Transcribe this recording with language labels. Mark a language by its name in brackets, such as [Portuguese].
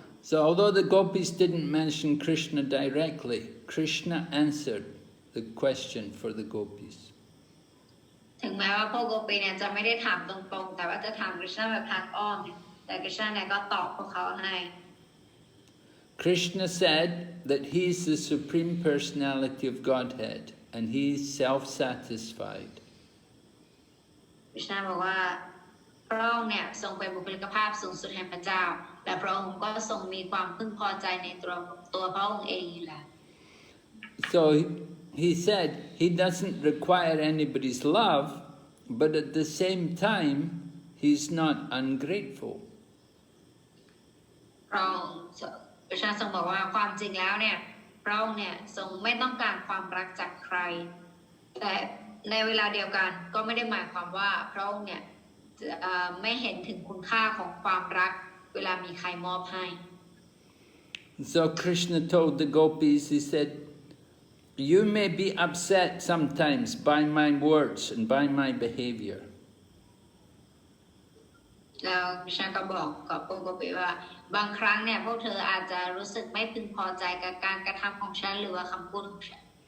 [English] So although the Gopis didn't mention Krishna directly, Krishna answered the question for the Gopis. [Thai] ถึงแม้ว่าพวกโกปีเนี่ยจะไม่ได้ถามตรงๆแต่ว่าจะถามกฤษณาแบบทางอ้อมแต่กฤษณาเนี่ยก็ตอบพวกเขาให้ [English] Krishna said that he is the Supreme Personality of Godhead and he is self-satisfied. [Thai] กฤษณาบอกว่าพระองค์เนี่ยทรงเป็นบุคลิกภาพสูงสุดแห่งพระเจ้าและพระองค์ก็ทรงมีความพึงพอใจในตัวพระองค์เองอยู่แล้ว [English] So he said he doesn't require anybody's love, but at the same time he's not ungrateful. [Thai] พระองค์กฤษณาทรงบอกว่าความจริงแล้วเนี่ยพระองค์เนี่ยทรงไม่ต้องการความรักจากใครแต่ในเวลาเดียวกันก็ไม่ได้หมายความว่าพระองค์เนี่ยไม่เห็นถึงคุณค่าของความรักเวลามีใครมอบให้ [English] So Krishna told the Gopis, he said, you may be upset sometimes by my words and by my behavior. [Thai] แล้วกฤษณาก็บอกกับพวกโกปีว่าบางครั้งเนี่ยพวกเธออาจจะรู้สึกไม่พึงพอใจกับการกระทำของฉันหรือว่าคำพูดของฉัน